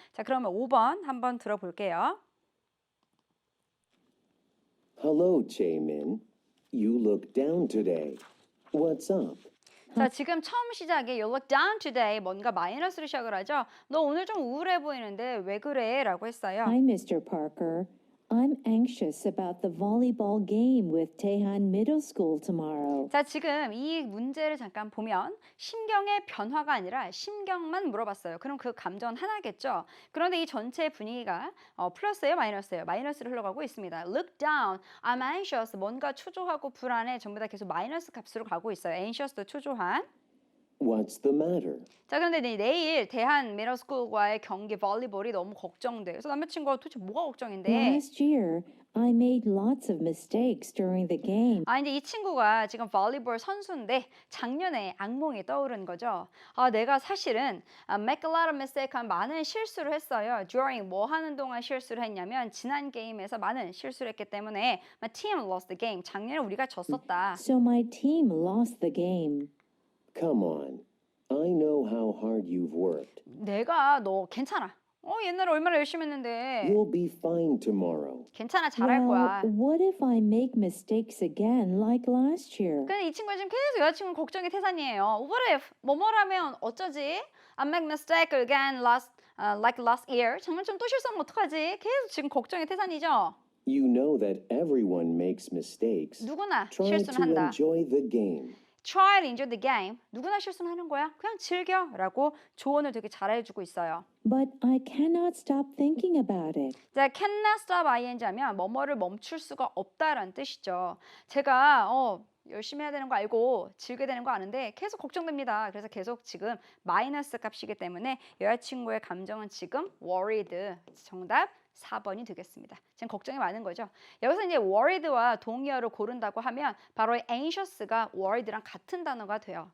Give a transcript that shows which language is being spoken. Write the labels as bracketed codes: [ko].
[ko] 자, 그러면 5번 한번 들어볼게요. [en] Hello, Jaemin. You look down today. What's up? [ko] 자, 지금 처음 시작에 [en] You look down today [ko] 뭔가 마이너스로 시작을 하죠. 너 오늘 좀 우울해 보이는데 왜 그래? 라고 했어요. [en] Hi, Mr. Parker. I'm anxious about the volleyball game with Taehan Middle School tomorrow. [ko] 자, 지금 이 문제를 잠깐 보면 심경의 변화가 아니라 심경만 물어봤어요. 그럼 그 감정은 하나겠죠? 그런데 이 전체 분위기가 플러스예요, 마이너스예요? 마이너스로 흘러가고 있습니다. [en] Look down, I'm anxious, [ko] 뭔가 초조하고 불안해, 전부 다 계속 마이너스 값으로 가고 있어요. anxious도 초조한. [en] What's the matter? [ko] 자, 그런데 내일 대한 미러스쿨과의 경기 볼리볼이 너무 걱정돼. 그래서 남자친구가 도대체 뭐가 걱정인데? [en] Last year, I made lots of mistakes during the game. [ko] 아, 이제 이 친구가 지금 볼리볼 선수인데 작년에 악몽이 떠오른 거죠. 아, 내가 사실은 [en] make a lot of mistake [ko] 한 많은 실수를 했어요. during 뭐 하는 동안 실수를 했냐면 지난 게임에서 많은 실수를 했기 때문에 [en] my team lost the game. [ko] 작년에 우리가 졌었다. [en] So my team lost the game. Come on. I know how hard you've worked. [ko] 내가 너 괜찮아. 옛날에 얼마나 열심히 했는데. [en] You'll be fine tomorrow. [ko] 괜찮아, 잘할 거야. [en] Well, what if I make mistakes again like last year? [ko] 근데 이 친구가 지금 계속 여자친구 걱정이 태산이에요. [en] What if [ko] 뭐뭐라면 어쩌지? [en] I make mistake again like last year. [ko] 작년처럼 또 실수하면 어떡하지? 계속 지금 걱정이 태산이죠. [en] You know that everyone makes mistakes. [ko] 누구나 [en] Try [ko] 실수는 [en] to [ko] 한다. [en] enjoy the game. Try to enjoy the game. [ko] 누구나 실수는 하는 거야. 그냥 즐겨라고 조언을 되게 잘해주고 있어요. [en] But I cannot stop thinking about it. [ko] 자, [en] cannot stop ing [ko] 하면 뭐뭐를 멈출 수가 없다라는 뜻이죠. 제가 열심히 해야 되는 거 알고 즐겨야 되는 거 아는데 계속 걱정됩니다. 그래서 계속 지금 마이너스 값이기 때문에 여자친구의 감정은 지금 worried. 정답 4번이 되겠습니다. 지금 걱정이 많은 거죠. 여기서 이제 worried와 동의어를 고른다고 하면 바로 anxious가 worried랑 같은 단어가 돼요.